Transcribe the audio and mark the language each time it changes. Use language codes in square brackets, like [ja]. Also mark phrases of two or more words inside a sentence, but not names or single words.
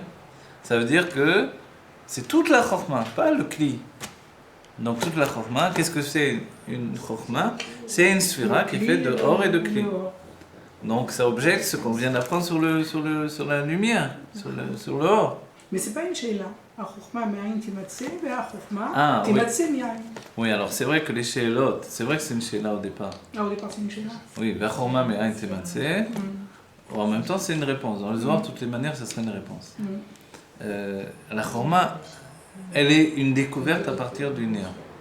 [fr] Ça veut dire que c'est toute la Chorma, pas le Kli. Donc toute la Chorma, qu'est-ce que c'est une Chorma? C'est une sphira qui fait de Or et de Kli. Donc ça objecte ce qu'on vient d'apprendre sur la lumière, sur le Or. Mais c'est pas une sheila. [he] החוכמה מאין תימצא, והחוכמה [fr] Ah, oui. [he] תימצא מאין. [fr] Oui, alors c'est vrai que les Sheelot, c'est vrai que c'est une Sheila au départ. Ah, au départ, c'est une sheila. Oui, [he] והחוכמה מאין תימצא. [fr] En même temps, c'est une réponse. Dans le Zohar, de toutes les manières, ça serait une réponse. La Chorma, elle est une découverte à partir du néant.